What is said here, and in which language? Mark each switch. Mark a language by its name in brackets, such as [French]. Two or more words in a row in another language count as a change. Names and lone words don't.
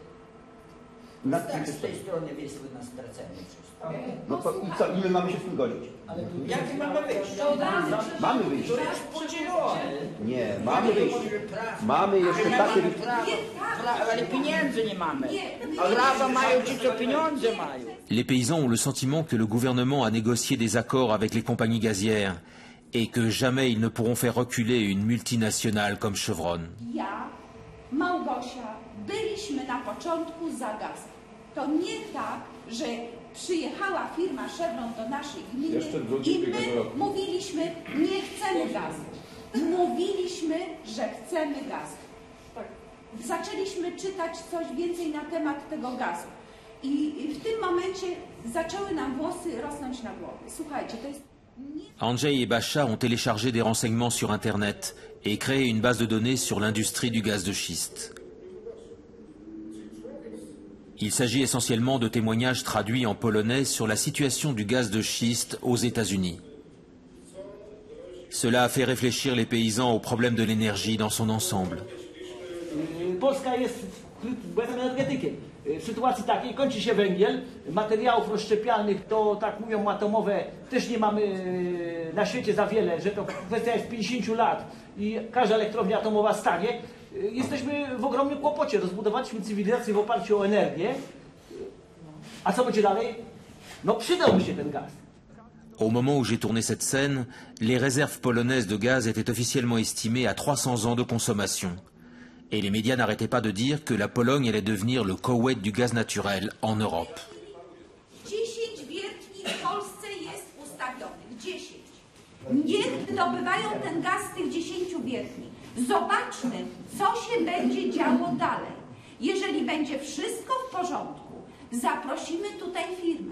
[Polish] Z tej strony jest na stracenie wszystko. No to i co? I my mamy się z tym godzić? Jakie mamy wyjście? Mamy wyjście. To jest podzielone. Nie, mamy wyjście. Mamy jeszcze takie... Ale pieniędzy nie mamy. A prawa mają ci, co pieniądze mają. [French] Les paysans ont le sentiment que le gouvernement a négocié des accords avec les compagnies gazières et que jamais ils ne pourront faire reculer une multinationale comme Chevron. [Polish] Ja, Małgosia, byliśmy na początku za gaz. To nie tak, że przyjechała firma Chevron do naszej gminy i my mówiliśmy, nie chcemy gazu. Mówiliśmy, że chcemy gazu. Zaczęliśmy czytać coś więcej na temat tego gazu. I w tym momencie zaczęły nam włosy rosnąć na głowie. Słuchajcie, to jest... [French] Andrzej et Bacha ont téléchargé des renseignements sur Internet et créé une base de données sur l'industrie du gaz de schiste. Il s'agit essentiellement de témoignages traduits en polonais sur la situation du gaz de schiste aux États-Unis. Cela a fait réfléchir les paysans au problème de l'énergie dans son ensemble. [Polish] Polska jest energetykiem. W sytuacji takiej kończy się węgiel, materiałów rozszczepialnych to, tak mówią, atomowe też nie mamy na świecie za wiele, że to kwestia jest 50 lat i każda elektrownia atomowa stanie. Jesteśmy w ogromnym kłopocie. Rozbudowaliśmy cywilizację w oparciu o energię. A co będzie dalej? No przydałby się ten gaz. [French] Au moment où j'ai tourné cette scène, les réserves polonaises de gaz étaient officiellement estimées à 300 ans de consommation. Et les médias n'arrêtaient pas de dire que la Pologne allait devenir le Koweït du gaz naturel en Europe. [Polish] 10 wiertni w Polsce jest ustawionych. 10. Niech wydobywają ten gaz z tych 10 wiertni. Zobaczmy, co się będzie działo dalej. Jeżeli będzie wszystko w porządku, Zaprosimy tutaj firmy.